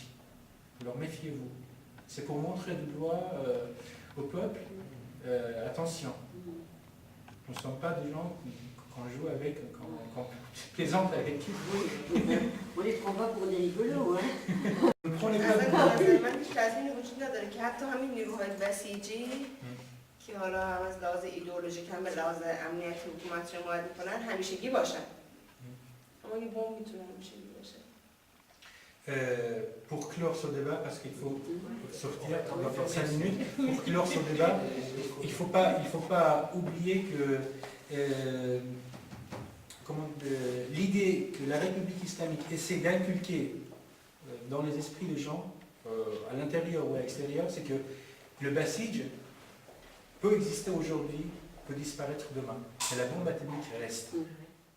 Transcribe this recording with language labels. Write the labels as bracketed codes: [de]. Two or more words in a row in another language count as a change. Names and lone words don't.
[fr] Alors méfiez-vous. C'est pour montrer du doigt au peuple, attention. Nous ne sommes pas des gens qu'on joue avec, qu'on plaisante avec. On les prend pas pour des rigolos, hein. On ne prend les pas [fa] اصلا [fr] pour [fa] به نظر من هیچ لازمی وجود نداره که حتی همین نیروهای بسیجی که حالا هم از لحاظ ایدئولوژیک هم به لحاظ امنیتی حکومت رو حمایت میکنن همیشگی باشن. اما یه بمب میتونه همیشگی باشه. [fr] Pour clore ce débat, parce qu'il faut sortir, on va faire 5 minutes, pour clore ce débat, il faut pas oublier que l'idée que la République islamique essaie d'inculquer dans les esprits des gens, à l'intérieur ou à l'extérieur, c'est que le Basij peut exister aujourd'hui, peut disparaître demain, mais la bombe atomique reste.